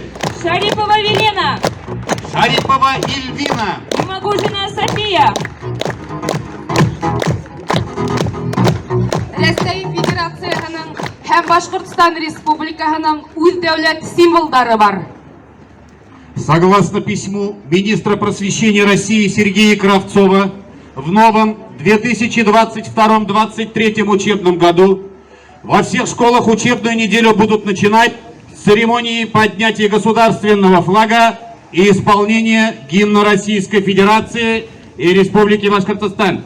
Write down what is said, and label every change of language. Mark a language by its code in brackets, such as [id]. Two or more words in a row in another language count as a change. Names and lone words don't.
[ba] Шарипова Велена, Шарипова Ильвина, Имагужина София, Рәсәй Федерацияһының һәм Башкортстан Республикаһының үз дәүләт символдары бар. [ru] Согласно письму министра просвещения России Сергея Кравцова, в новом 2022-2023 учебном году во всех школах учебную неделю будут начинать с церемонии поднятия государственного флага и исполнения гимна Российской Федерации и Республики Башкортостан.